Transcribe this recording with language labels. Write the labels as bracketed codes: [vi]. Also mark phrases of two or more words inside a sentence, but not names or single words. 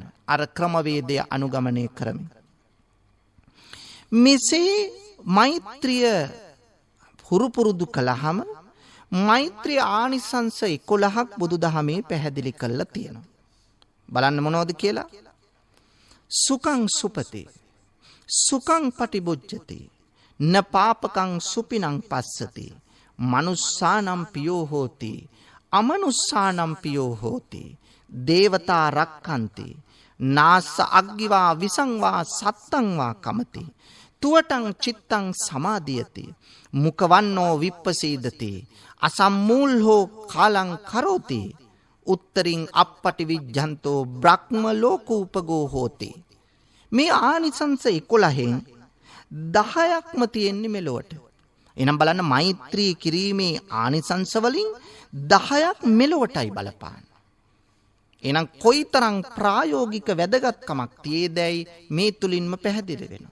[si] අර ක්‍රමවේදය අනුගමනය කරමින්. මෙසේ මෛත්‍රිය හුරුපුරුදු කළහම මෛත්‍රී ආනිසංස 11ක් බුදු දහමේ පැහැදිලි කරලා තියෙනවා. බලන්න මොනවද කියලා? [pi] සුඛං සුපති, සුඛං පටිබුජ්ජති, න පාපකං සුපිනං පස්සති, මනුස්සානම් පියෝ හෝති, අමනුස්සානම් පියෝ හෝති, දේවතා රක්ඛන්ති, නාස්ස අග්ගිවා විසංවා සත්තංවා කමති, තුවටං චිත්තං සමාධියති, මුකවන්නෝ විප්පසීදති, අසම්මූල්හෝ කාලං කරෝති, උත්තරින් අපපටි විජ්ජන්තෝ බ්‍රහ්ම ලෝකූපගෝ හෝති. [si] මේ ආනිසංස 11න් 10ක්ම තියෙන්නේ මෙලොවට. එනම් බලන්න මෛත්‍රී කිරීමේ ආනිසංස වලින් 10ක් මෙලොවටයි බලපාන. එහෙනම් කොයිතරම් ප්‍රායෝගික වැදගත්කමක් තියේදයි මේ තුලින්ම පැහැදිලි වෙනවා.